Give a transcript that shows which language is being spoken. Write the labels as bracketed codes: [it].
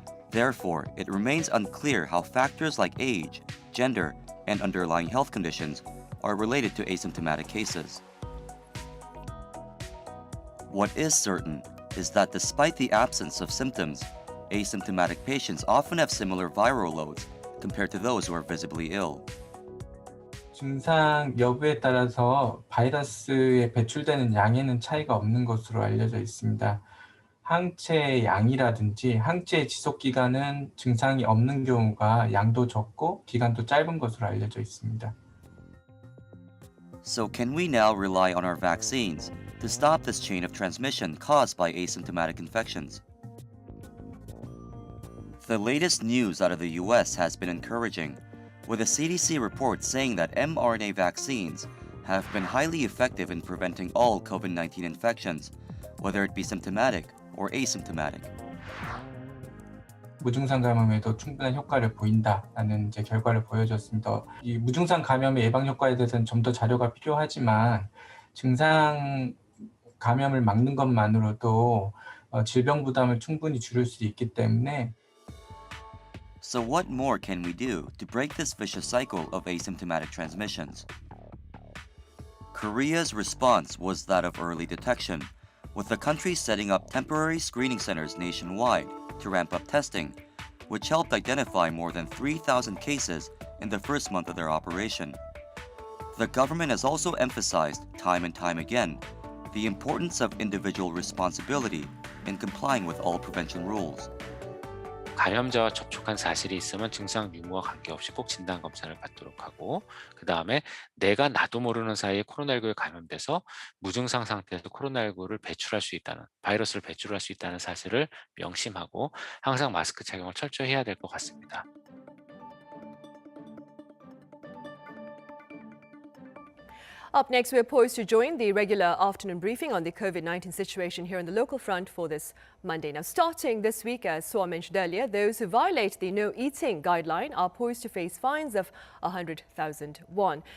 [en] Therefore, it remains unclear how factors like age, gender, and underlying health conditions are related to asymptomatic cases. What is certain is that despite the absence of symptoms, asymptomatic patients often have similar viral loads compared to those who are visibly ill. [ko] 증상 여부에 따라서 바이러스에 배출되는 양에는 차이가 없는 것으로 알려져 있습니다. 항체의 양이라든지 항체의 지속 기간은 증상이 없는 경우가 양도 적고 기간도 짧은 것으로 알려져 있습니다. [en] So can we now rely on our vaccines to stop this chain of transmission caused by asymptomatic infections? The latest news out of the US has been encouraging, with a CDC report saying that mRNA vaccines have been highly effective in preventing all COVID-19 infections, whether it be symptomatic or asymptomatic. [ko] 무증상 감염에도 충분한 효과를 보인다라는 결과를 보여줬습니다. 이 무증상 감염의 예방 효과에 대해서는 좀 더 자료가 필요하지만 증상 감염을 막는 것만으로도 질병 부담을 충분히 줄일 수 있기 때문에. [en] So what more can we do to break this vicious cycle of asymptomatic transmissions? Korea's response was that of early detection, with the country setting up temporary screening centers nationwide to ramp up testing, which helped identify more than 3,000 cases in the first month of their operation. The government has also emphasized, time and time again, the importance of individual responsibility in complying with all prevention rules. [ko] 감염자와 접촉한 사실이 있으면 증상 유무와 관계없이 꼭 진단검사를 받도록 하고, 그 다음에 내가 나도 모르는 사이에 코로나19에 감염돼서 무증상 상태에서 코로나19를 배출할 수 있다는, 바이러스를 배출할 수 있다는 사실을 명심하고 항상 마스크 착용을 철저히 해야 될 것 같습니다. [en] Up next, we're poised to join the regular afternoon briefing on the COVID-19 situation here on the local front for this Monday. Now, starting this week, as Sua mentioned earlier, those who violate the no-eating guideline are poised to face fines of 100,000 won.